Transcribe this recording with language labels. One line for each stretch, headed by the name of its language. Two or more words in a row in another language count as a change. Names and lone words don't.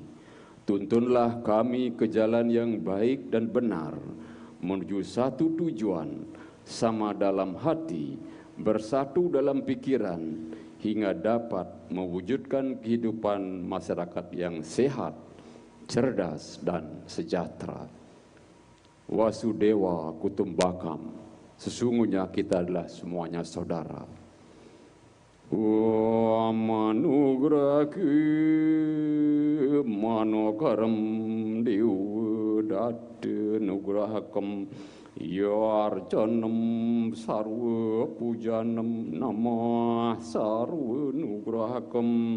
Indonesian: Tuntunlah kami ke jalan yang baik dan benar, menuju satu tujuan, sama dalam hati, bersatu dalam pikiran, hingga dapat mewujudkan kehidupan masyarakat yang sehat, cerdas, dan sejahtera.
Sanskrit: Wasudewa Kutumbakam,
Indonesian: sesungguhnya kita adalah semuanya saudara.
Sanskrit: Manugraki manokaram diudate nugrahakam yarjanam sarva pujanam namah sarva nugrahakam.